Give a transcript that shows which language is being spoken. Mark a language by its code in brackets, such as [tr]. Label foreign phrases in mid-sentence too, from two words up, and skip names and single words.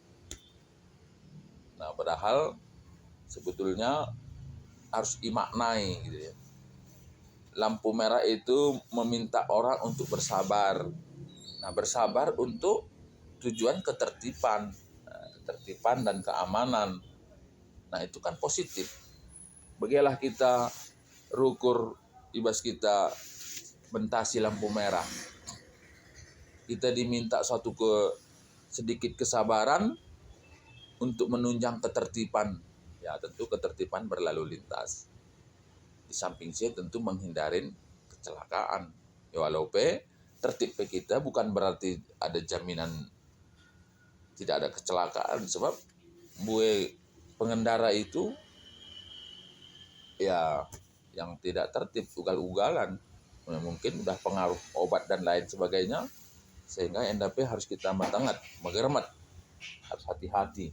[id] Nah, padahal sebetulnya harus dimaknai gitu ya. Lampu merah itu meminta orang untuk bersabar. Nah, bersabar untuk tujuan ketertiban dan keamanan. Nah, itu kan positif. [btx] Bagilah kita rukur ibas kita bentasi lampu merah. [id] Kita diminta sedikit kesabaran untuk menunjang ketertiban. Ya, tentu ketertiban berlalu lintas. Di samping saya tentu menghindarin kecelakaan. Ya, walaupun tertib kita bukan berarti ada jaminan tidak ada kecelakaan, sebab pengendara itu ya yang tidak tertib ugal-ugalan, mungkin udah pengaruh obat dan lain sebagainya, sehingga NDP harus kita matangat, mengermat, harus hati-hati.